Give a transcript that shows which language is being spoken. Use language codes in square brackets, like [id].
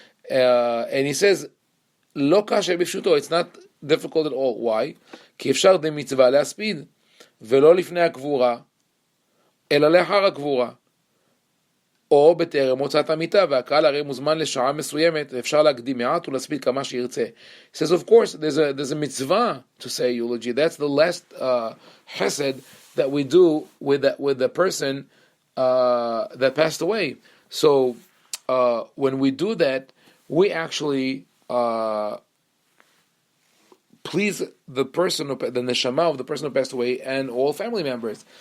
[en] And he says, it's not difficult at all. Why? [he] כי אפשר דמצווה להספיד, ולא לפני הקבורה, אלא לאחר הקבורה. או בטרם מוצאת המיטה, והקהל הרי מוזמן לשעה מסוימת, ואפשר להקדים מעט ולהספיד כמה שירצה. [en] He says, of course, there's a mitzvah to say eulogy. That's the last chesed that we do with the person that passed away. So when we do that, we actually please the person, the neshama of the person who passed away, and all family members.